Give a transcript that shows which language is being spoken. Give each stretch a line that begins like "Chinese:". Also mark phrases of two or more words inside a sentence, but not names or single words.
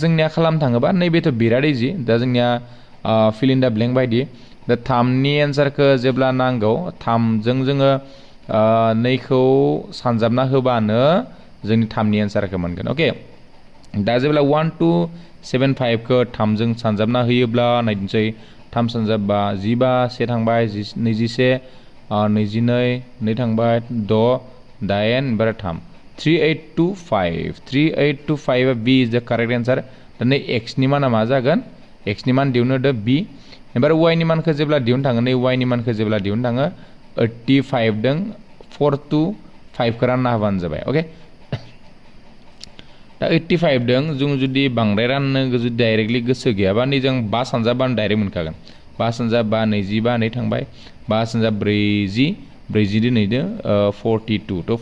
Bodo: जोंनिया खालामनो थाङोबा नैबेथ' बिराद इजि दा जोंनिया
English: fill in the blank
Bodo: बायदि दा 3नि एन्सारखौ जेब्ला नांगौ 3जों जोङो 2खौ सानजाबना होबानो जोंनि 3नि एन्सारखौ मोनगोन ओके दा जेब्ला 1 2 7 5 खौ 3जों सानजाबना होयोब्ला नायनोसै 3 सानजाब 5 15 1 थांबाय 21 22 2 थांबाय 6 8 ओमफ्राय 3 3825
English: B is the correct answer
Bodo: दा नै एक्स नि माना मा जागोन एक्स नि मान दिहुननो द बी ओमफ्राय वाइ नि मानखौ जेब्ला दिहुननो थाङो नै वाइ नि मानखौ जेब्ला दिहुननो थाङो 85 दों 4 2 5 खौ रानना होबानो जाबाय ओके दा 85 दों जों जुदि बांद्राय राननो जुदि डाइरेक्टलि गोसो गैयाबा नै जों 5 सानजाबानो डाइरेक्ट मोनखागोन 5 सानजा 5 25 नै थांबाय 5 सानजा 40 40 दिनैदो 42 तो